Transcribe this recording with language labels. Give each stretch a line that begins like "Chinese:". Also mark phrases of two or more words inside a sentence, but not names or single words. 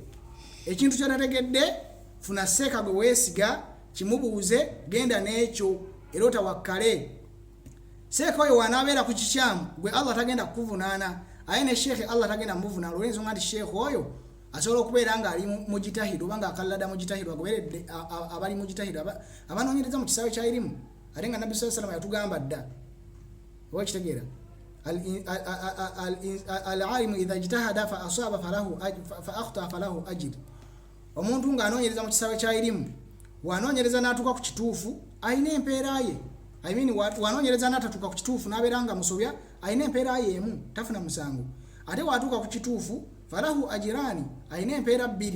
Ganda: Ekintu ky'otategedde funa seeka gwe weesiga, kimubuuze, genda n'ekyo era otawakkale. Seeka oyo wanaabeera ku kikyamu gwe Allah tagenda kukuvunaana. Aye ne sheekhe Allah tagenda muvunaana olw'ensonga nti sheekhe oyo asobola okubeera ng'ali mujitahidu oba ng'akallada mujitahidu, agoberedde abali mujitahidu abanoonyereza mu kisaawe kya irimu. Ate nga Nabbi
Arabic: صلى الله عليه وسلم
Ganda: yatugamba dda. Oba kitegeera?
Arabic: العالم إذا اجتهد فأصاب فله فأخطأ فله أجر.
Ganda: Omuntu ng'anoonyereza mu kisaawe kya irimu, wanoonyereza n'atuuka ku kituufu ayina empeera ye. Wanoonyereza n'atatuuka ku kituufu n'abeera nga musobya ayina empeera ye emu, tafuna musango. Ate watuuka ku kituufu
Arabic: فله أجران,
Ganda: ayina empeera bbiri.